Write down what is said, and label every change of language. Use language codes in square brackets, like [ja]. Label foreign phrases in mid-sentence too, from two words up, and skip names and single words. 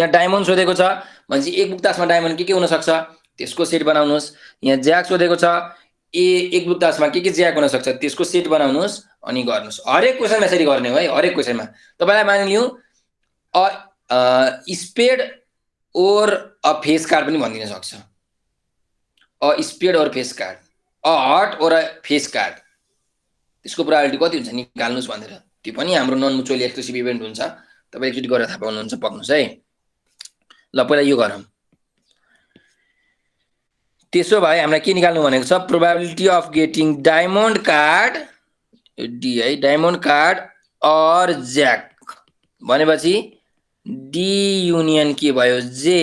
[ne] यहाँ डायमन्ड सोधेको छ भनेपछि एक बुक्तासमा डायमन्ड के हुन सक्छ त्यसको सेट बनाउनुहोस्। यहाँ ज्याक सोधेको छ, एक बुक्तासमा के ज्याक हुन सक्छ त्यसको सेट बनाउनुहोस् अनि गर्नुहोस्। हरेक क्वेसनमा यसरी गर्ने हो है। हरेक क्वेसनमा तपाईँलाई मानिलिउँ [en] spade or a face card [ne] पनि भनिदिन सक्छ। [en] a spade or face card, a heart or a face card, [ne] त्यसको प्रोबेबिलिटी कति हुन्छ निकाल्नुहोस् भनेर। त्यो पनि हाम्रो [en] non mutually exclusive event [ne] हुन्छ। तपाईँ एकचोटि गरेर थाहा पाउनुहुन्छ, पक्नुहोस् है। ल पहिला यो गरौँ। त्यसो भए हामीलाई के निकाल्नु भनेको छ, [en] probability of getting diamond card, [ne] डी है, [en] diamond card or jack [ne] भनेपछि [en] D union [ne] के भयो, जे।